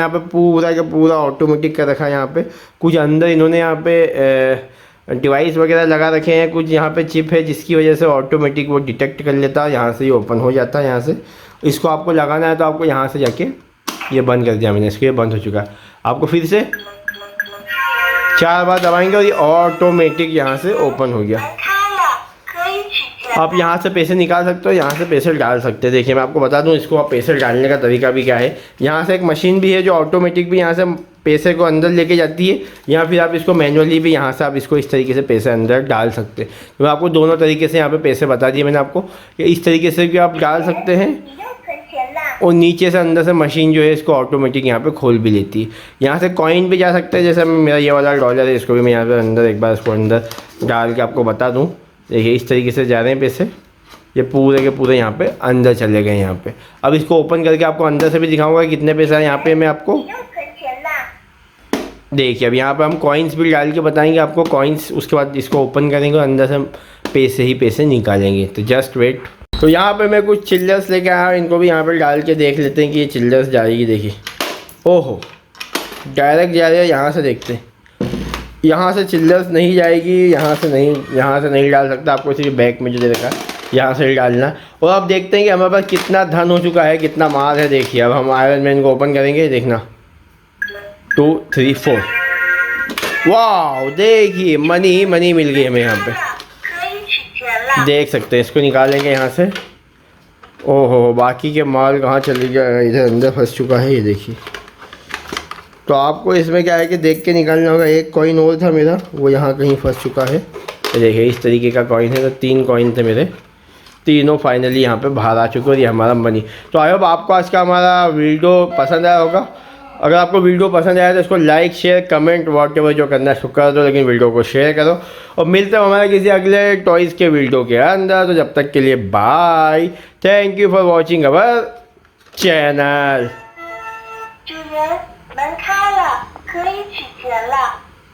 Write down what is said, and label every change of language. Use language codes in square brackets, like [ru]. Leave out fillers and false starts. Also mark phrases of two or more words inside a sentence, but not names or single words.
[hi] यहाँ पे पूरा का पूरा ऑटोमेटिक कर रखा है। यहाँ पे कुछ अंदर इन्होंने यहाँ पे डिवाइस वगैरह लगा रखे हैं, कुछ यहाँ पे चिप है जिसकी वजह से ऑटोमेटिक वो डिटेक्ट कर लेता है। यहाँ से ये ओपन हो जाता है। यहाँ से इसको आपको लगाना है तो आपको यहाँ से जाके ये बंद कर दिया मैंने इसको, ये बंद हो चुका है। आपको फिर से 4 बार दबाएंगे और ये ऑटोमेटिक यहाँ से ओपन हो गया। [zh] 开了，可以取钱。 [hi] आप यहाँ से पैसे निकाल सकते हो, यहाँ से पैसे डाल सकते हैं। देखिए मैं आपको बता दूँ इसको आप पैसे डालने का तरीका भी क्या है। यहाँ से एक मशीन भी है जो ऑटोमेटिक भी यहाँ से पैसे को अंदर लेके जाती है, या फिर आप इसको मैनुअली भी यहाँ से आप इसको इस तरीके से पैसे अंदर डाल सकते हैं। तो मैं आपको दोनों तरीके से यहाँ पे पैसे बता दिए मैंने आपको कि इस तरीके से भी आप डाल सकते हैं। [zh] 你又存钱了。 [hi] और नीचे से अंदर से मशीन जो है इसको ऑटोमेटिक यहाँ पे खोल भी लेती है। यहाँ से कॉइन भी जा सकते हैं, जैसे मेरा ये वाला डॉलर है इसको भी मैं यहाँ पे अंदर एक बार इसको अंदर डाल के आपको बता दूँ। देखिए इस तरीके से जा रहे हैं पैसे, ये पूरे के पूरे यहाँ पे अंदर चले गए यहाँ पे। अब इसको ओपन करके आपको अंदर से भी दिखाऊंगा कितने पैसे हैं यहाँ पे मैं आपको। [zh] 你又存钱了。 [hi] देखिए अब यहाँ पे हम कॉइन्स भी डाल के बताएंगे आपको कॉइन्स। उसके बाद इसको ओपन करेंगे और अंदर से हम पैसे ही पैसे निकालेंगे। तो [en] just wait. [hi] तो यहाँ पे मैं कुछ चिल्लर्स लेके आया हूँ, इनको भी यहाँ पे डाल के देख लेते हैं कि ये चिल्लर्स जाएगी। देखिए ओहो डायरेक्ट जा रही है, यहाँ से देखते हैं। यहाँ से चिल्लर्स नहीं जाएगी, यहाँ से नहीं डाल सकता। आपको सिर्फ बैग में जो दे रखा है यहाँ से ही डालना। और अब देखते हैं कि हमारे पास कितना धन हो चुका है, कितना माल है। देखिए अब हम आयरन मैन को ओपन करेंगे, देखना 2 3 4 वाह देखिए मनी ही मनी मिल गई हमें यहाँ पे। [zh] 可以取钱了。 [hi] देख सकते हैं, इसको निकालेंगे यहाँ से। ओहो बाकी के माल कहाँ चले गया, इधर अंदर फंस चुका है ये देखिए। तो आपको इसमें क्या है कि देख के निकालना होगा। एक कॉइन और था मेरा, वो यहाँ कहीं फंस चुका है। ये देखिए इस तरीके का कॉइन है। तो 3 कॉइन थे मेरे, तीनों फाइनली यहाँ पे बाहर आ चुके और ये हमारा मनी। तो [en] I hope [hi] आपको आज का हमारा वीडियो पसंद आया होगा। अगर आपको वीडियो पसंद आया तो इसको [en] like share comment whatever [hi] जो करना है उसको कर दो, लेकिन वीडियो को शेयर करो। और मिलते हैं हमारे किसी अगले टॉयज़ के वीडियो के अंदर। तो जब तक के लिए बाय, [en] thank you for watching our channel. [zh] 主人，门开了，可以取钱了。